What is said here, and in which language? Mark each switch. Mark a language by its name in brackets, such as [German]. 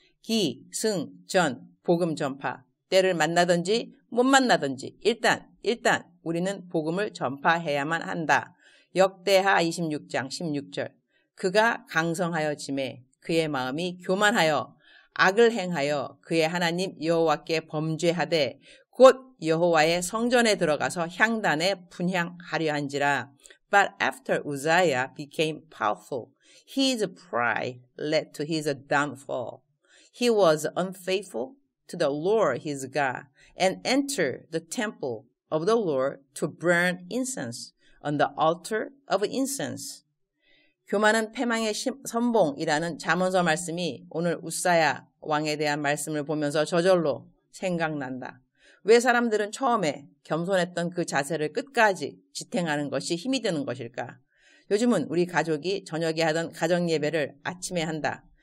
[Korean] 기, 승, 전, 복음 전파. 때를 만나든지 못 만나든지 일단 우리는 복음을 전파해야만 한다. 역대하 26장 16절. 그가 강성하여 짐에 그의 마음이 교만하여 악을 행하여 그의 하나님 여호와께 범죄하되 곧 여호와의 성전에 들어가서 향단에 분향하려 한지라. [English] But after Uzziah became powerful, his pride led to his downfall. He was unfaithful to the Lord his God and entered the temple of the Lord to burn incense on the altar of incense. [Korean] 교만은 패망의 선봉이라는 잠언서 말씀이 오늘 우사야 왕에 대한 말씀을 보면서 저절로 생각난다. 왜 사람들은 처음에 겸손했던 그 자세를 끝까지 지탱하는 것이 힘이 드는 것일까? 요즘은 우리 가족이 저녁에 하던 가정예배를 아침에 한다.